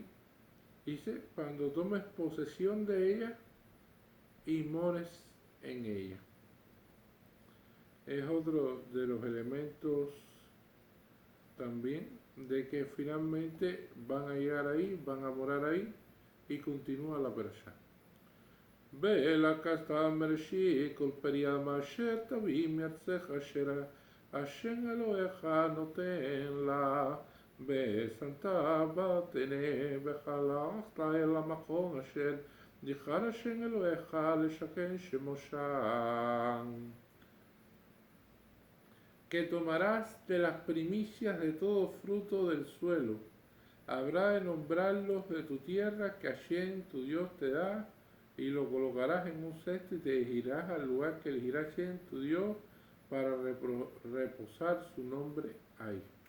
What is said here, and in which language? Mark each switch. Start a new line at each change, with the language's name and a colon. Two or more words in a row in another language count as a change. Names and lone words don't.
Spanish: Dice, cuando tomes posesión de ella y mores en ella. Es otro de los elementos también de que finalmente van a llegar ahí, van a morar ahí, y continúa la perashá.
Hebrew: ולקחת מראשית כל פרי אדמה אשר תביא מארצך אשר השם אלוהיך נותן לה, ושמת ותנה והלכת אל המקום אשר זכר השם אלוהיך לשכן שמו שם.
Spanish: Que tomarás de las primicias de todo fruto del suelo, habrá de nombrarlos de tu tierra que Hashem tu Dios te da, y lo colocarás en un cesto y te dirigirás al lugar que elegirá Hashem tu Dios para reposar su nombre ahí.